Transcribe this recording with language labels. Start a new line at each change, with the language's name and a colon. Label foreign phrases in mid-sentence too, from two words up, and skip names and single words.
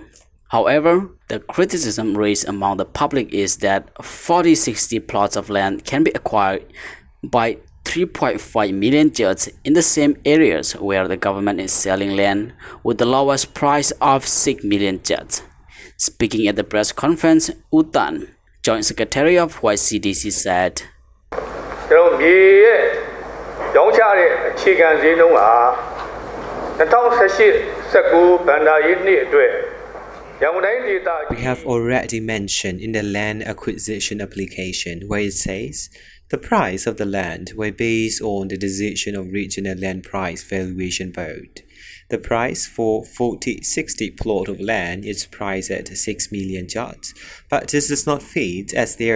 English: However, the criticism raised among the public is that 40-60 plots of land can be acquired by 3.5 million kyats in the same areas where the government is selling land with the lowest price of 6 million kyats. Speaking at the press conference, Utan, Joint Secretary of YCDC, said,
Burmese: ရောင်းချတဲ့အခြေခံဈေးနှုန်းဟာ2018-19 ဘဏ္ဍာရေးနှစ်အတွက်
English: We have already mentioned in the land acquisition application where it says the price of the land were based on the decision of Regional Land Price Valuation Board. The price for 40-60 plot of land is priced at 6 million kyats, but this does not fit as there are